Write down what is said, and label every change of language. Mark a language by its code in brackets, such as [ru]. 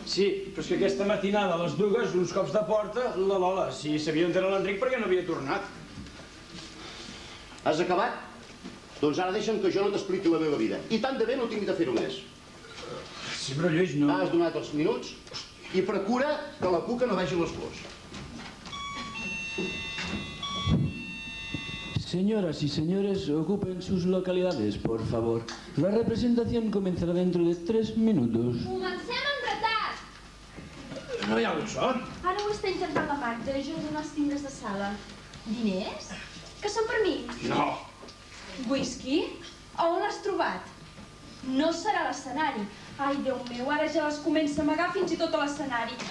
[ca] Sí, però és que aquesta matinada a les dues, uns cops de porta, la Lola, si sabia on era l'Enric, perquè no havia tornat. Has acabat? Doncs ara deixa'm que jo no t'expliqui la meva vida. I tant de bé no tinc de fer-ho més. Sí, però Lluís, no... Has donat els minuts i procura que la cuca no vegi les flors. [es] Señoras y señores, ocupen sus localidades, por favor. La representación comenzará dentro de 3 minutos. [ca] Comencem amb retard! No hi ha hagut sort. Ara ho està intentant la Magda, jo he donat els timbres de sala. Diners? Que són per mi? No. Whisky? On l'has trobat? No serà l'escenari. Ai, Déu meu, ara ja les comença a amagar fins i tot a l'escenari.